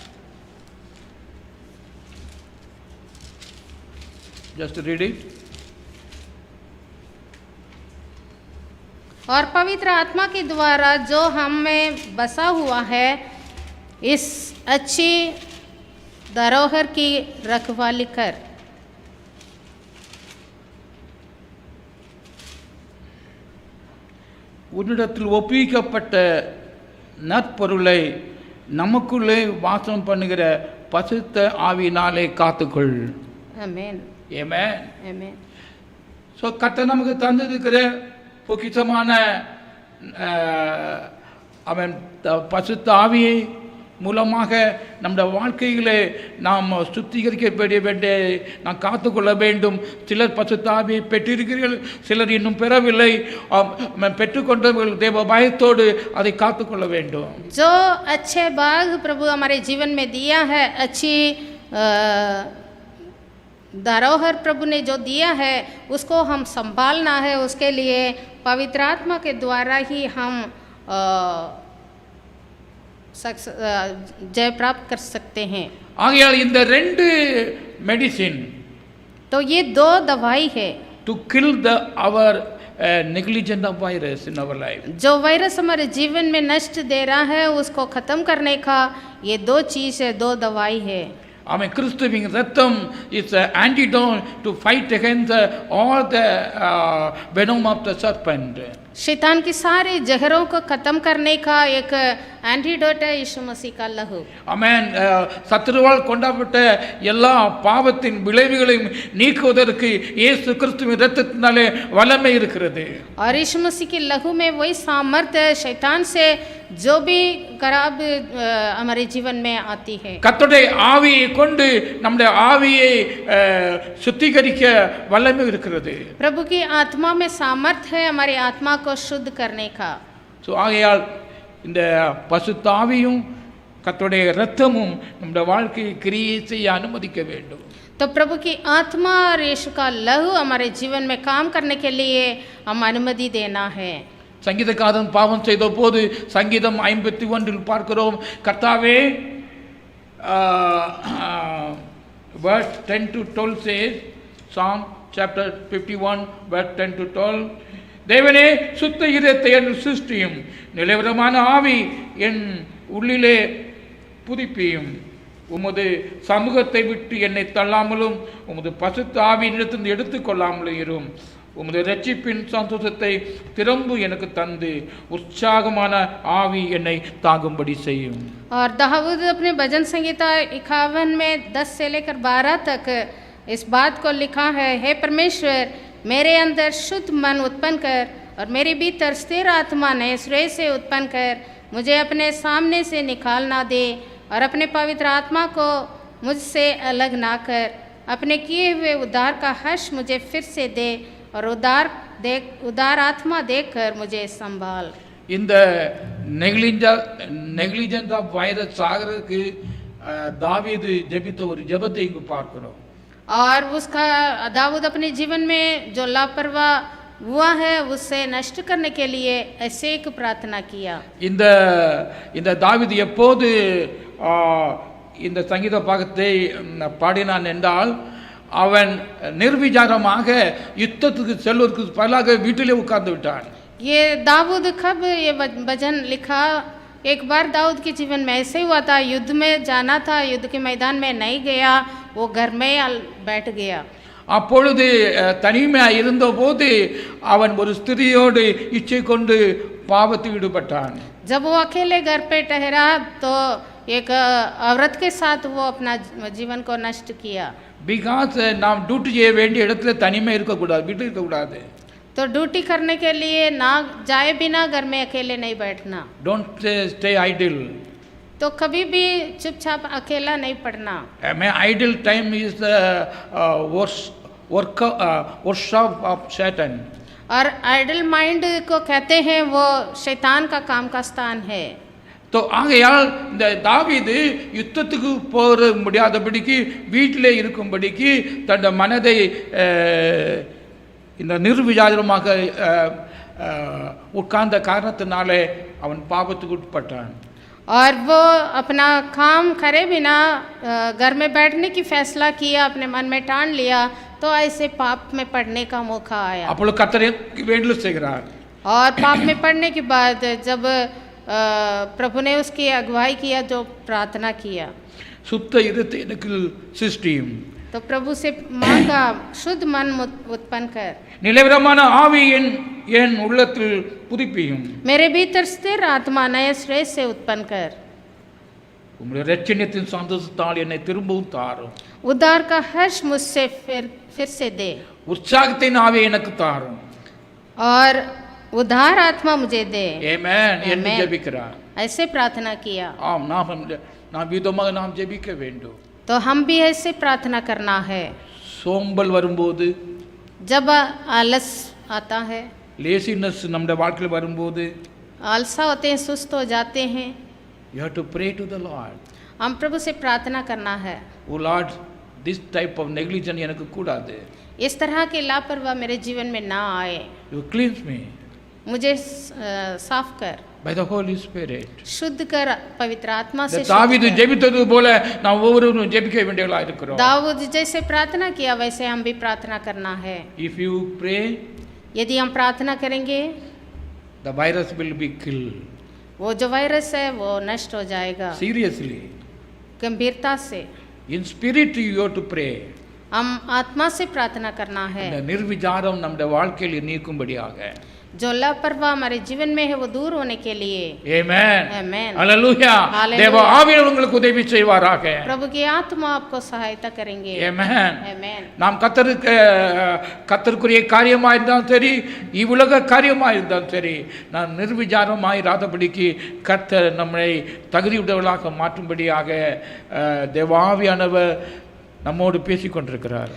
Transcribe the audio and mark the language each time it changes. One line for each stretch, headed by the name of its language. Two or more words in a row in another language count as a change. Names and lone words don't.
English: just read it.
Hindi: और पवित्र आत्मा के द्वारा जो हम में बसा हुआ है, इस अच्छी धरोहर की रखवाली कर।
Tamil: உன்னிடத்தில் ஒப்புவிக்கப்பட்ட நற்பொருளை நமக்குள்ளே வாசம் பண்ணுகிற பசுத்த ஆவியினாலே காத்துக்கொள். ஆமென். ஆமென். ஆமென். ஸோ கர்த்தர் நமக்கு தந்திருக்கிற பொக்கிஷமான அவன் பசுத்த ஆவியை மூலமாக நம்முடைய வாழ்க்கையிலே நாம் சுத்திகரிக்கப்பட வேண்டிய நாம் காத்துக்கொள்ள வேண்டும். சிலர் பசுத்த ஆவியை பெற்றிருக்கிறீர்கள், சிலர் இன்னும் பெறவில்லை. பெற்றுக்கொண்டவர்கள் தேவ பயத்தோடு அதை காத்துக்கொள்ள வேண்டும்.
Hindi: जो अच्छे भाग प्रभु हमारे जीवन में दिया है, अच्छी धरोहर प्रभु ने जो दिया है उसको हम संभालना है। उसके लिए पवित्र आत्मा के द्वारा ही हम जय प्राप्त कर सकते हैं।
Tamil: ஆகையால் இந்த ரெண்டு மெடிசின்
Hindi: तो ये दो दवाई है
English: to kill the our negligent of virus in our life.
Hindi: जो वायरस हमारे जीवन में नष्ट दे रहा है उसको खत्म करने का ये दो चीज है, दो दवाई है।
Tamil: ஆமென். கிறிஸ்துவின் ரத்தம்
English: இஸ் antidote to fight against all the venom of the serpent.
Hindi: शैतान की सारे जहरों को खत्म करने का एक एंटीडोट है यीशु मसीह का लहू।
Tamil: ஆமென். சத்துருவால் கொண்டாப்பட்ட எல்லா பாவத்தின் விளைவுகளையும் நீக்குவதற்கு இயேசு கிறிஸ்துவின் இரத்தத்தினாலே வல்லமை இருக்கிறது.
Hindi: और यीशु मसीह के लहू में वही सामर्थ्य है शैतान से जो भी खराब हमारे जीवन में आती है।
Tamil: கர்த்தருடைய ஆவியை கொண்டு நம்முடைய ஆவியை சுத்திகரிக்க வல்லமை இருக்கிறது.
Hindi: प्रभु की आत्मा में सामर्थ्य है हमारी आत्मा को शुद्ध करने का।
Tamil: ஸோ ஆகையால் இந்த பசுத்த ஆவியும் கர்த்தருடைய இரத்தமும் நம்முடைய வாழ்க்கையை கிரியை செய்ய அனுமதிக்க வேண்டும்.
Hindi: तो प्रभु की आत्मा और यीशु का लहू हमारे जीवन में काम करने के लिए हम अनुमति देना है।
Tamil: சங்கீதக்காரன் பாவம் செய்த போது சங்கீதம் 51 பார்க்கிறோம், கர்த்தாவே
English: verse 10 to 12 says, Psalm chapter 51 verse 10 to 12,
Tamil: தேவனே சுத்த இதயத்தை என் சிருஷ்டியும், நிலவரமான ஆவி என் உள்ளிலே புதுப்பியும். உமது சமூகத்தை விட்டு என்னை தள்ளாமலும் உமது பசுத்த ஆவியினிடத்திலிருந்து எடுத்துக்கொள்ளாமலும் இரும். உமது ரட்சிப்பின் சந்தோஷத்தை திரும்ப எனக்கு தந்து உற்சாகமான ஆவி என்னை தாங்கும்படி செய்யும்.
Hindi: और दाऊद अपने भजन संहिता 51 में 10 से लेकर 12 तक इस बात को लिखा है, हे परमेश्वर मेरे अंदर शुद्ध मन उत्पन्न कर और मेरे भीतर स्थिर आत्मा नए सिरे से उत्पन्न कर। मुझे अपने सामने से निकाल ना दे और अपने पवित्र आत्मा को मुझसे अलग ना कर। अपने किए हुए उद्धार का हर्ष मुझे फिर से दे और उदार आत्मा देकर मुझे संभाल।
Tamil: இந்த
English: negligence of virus
Tamil: ஆகிறதுக்கு தாவீது ஜெபித்த ஒரு ஜெபத்தை இங்கு பார்க்கிறோம்.
Hindi: और उसका दाऊद अपने जीवन में जो लापरवाह हुआ है उससे नष्ट करने के लिए ऐसे एक प्रार्थना किया।
Tamil: இந்த தாவீது எப்போது இந்த சங்கீத பாகத்தை பாடினான் என்றால் அவன் நிர்விசாரமாக யுத்தத்துக்கு செல்வதற்கு பதிலாக வீட்டிலே உட்கார்ந்து விட்டான்.
Hindi: ये दाऊद कब ये भजन लिखा? एक बार दाऊद के जीवन में ऐसे हुआ था, युद्ध में जाना था, युद्ध के मैदान में नहीं गया, वो घर में बैठ गया।
Tamil: அப்பொழுது தனிமையாக இருந்தபோது அவன் ஒரு ஸ்திரியோடு இச்சை கொண்டு பாவத்தில் ஈடுபட்டான்.
Hindi: जब वो अकेले घर पे ठहरा तो एक औरत के साथ वो अपना जीवन को नष्ट किया.
Tamil: பிகாஸ் நாம் டியூட்டி செய்ய வேண்டிய இடத்துல தனிமை இருக்கக்கூடாது, வீட்டில் இருக்கக்கூடாது.
Hindi: तो ड्यूटी करने के लिए ना जाए बिना घर में अकेले नहीं बैठना.
English: don't stay idle.
Hindi: तो कभी भी चुपचाप अकेला नहीं पढ़ना.
English: मैं idle time is the workshop of शैतान.
Hindi: और
English: idle mind
Hindi: को कहते हैं वो शैतान का काम का स्थान है.
Tamil: तो ஆகையால் இந்த தாவீது யுத்தத்துக்கு போக முடியாதபடிக்கு வீட்டிலே இருக்கும்படிக்கு தன் மனதை இந்த நிர்விசாரமாக உட்கார்ந்த காரணத்தினாலே அவன் பாவத்துக்கு உட்பட்டான்.
Hindi: और वो अपना काम करे बिना घर में बैठने की फैसला किया, अपने मन में ठान लिया, तो ऐसे पाप में पड़ने का मौका आया.
Tamil: அப்பொழுது கர்த்தர் வேண்டுதல் செய்கிறார்.
Hindi: और पाप में पड़ने के बाद जब प्रभु ने उसकी अगुवाई किया, जो प्रार्थना किया,
Tamil: சுத்த இருதயத்தை எனக்கு சிருஷ்டியும்.
Hindi: तो प्रभु से मांगा शुद्ध मन उत्पन्न कर,
Tamil: நிலைவரமான ஆவி என் உள்ளத்தில் புதுப்பியும்.
Hindi: मेरे भीतर स्थिर आत्मा नए श्रेय से उत्पन्न कर.
Tamil: உம்முடைய இரட்சணியத்தின் சந்தோஷத்தால் என்னை திரும்பவும் தாரும்.
Hindi: उद्धार का हर्ष मुझसे फिर से दे.
Tamil: உற்சாகத்தின் ஆவியை எனக்கு தாரும்.
Hindi: और उद्धार आत्मा मुझे दे.
Tamil: ஆமென் என்று ஜெபிக்கிறார்.
Hindi: ऐसे प्रार्थना किया.
Tamil: ஆம், நாம் விதமாக நாம் ஜெபிக்க வேண்டும்.
Hindi: तो हम भी ऐसे प्रार्थना करना है.
Tamil: சோம்பல் வரும்போது,
Hindi: जब आलस आता है,
Tamil: லேசினஸ் நம்முடைய வாழ்க்கையில் வரும்போது,
Hindi: आलसा होते हैं, सुस्त हो जाते हैं,
English: you have to pray to the Lord.
Hindi: हम प्रभु से प्रार्थना करना है.
English: Oh Lord, this type of negligence
Tamil: எனக்கு கூடாது.
Hindi: इस तरह के लापरवाह मेरे जीवन में ना आए.
English: You cleanse me
Hindi: मुझे साफ कर,
English: by the Holy Spirit.
Hindi: शुद्ध कर पवित्र आत्मा से.
Tamil: தாவீது ஜெபித்தது போல நாம் ஒவ்வொருவரும் ஜெபிக்க வேண்டியவர்களாக இருக்கிறோம்.
Hindi: दाऊद जैसे प्रार्थना किया वैसे हम भी प्रार्थना करना है.
English: If you pray,
Hindi: यदि हम प्रार्थना करेंगे,
English: the virus will be killed.
Hindi: वो जो वायरस है वो नष्ट हो जाएगा.
English: Seriously.
Hindi: गंभीरता से
English: In spirit you have to pray.
Hindi: हम आत्मा से प्रार्थना करना है.
Tamil: இந்த நிர்விசாரம் நம்முடைய வாழ்க்கையில் நீக்கும்படியாக.
Hindi: जो लापरवाह हमारे जीवन में है वो दूर होने के लिए.
English: Amen. Amen. Hallelujah.
Tamil: தேவ ஆவியானவர் உங்களுக்கு உதவி செய்வாராக.
Hindi: प्रभु की आत्मा आपको सहायता करेंगे.
English: Amen. Amen.
Tamil: நாம் கர்த்தருக்குரிய காரியமாக இருந்தாலும் சரி, இவ்வுலக காரியமாக இருந்தாலும் சரி, நான் நிர்விசாரமாய் இராதபடிக்கு கர்த்தர் நம்மை தகுதியுடையவர்களாக மாற்றும்படியாக தேவாவியானவர் நம்மோடு பேசிக்கொண்டிருக்கிறார்.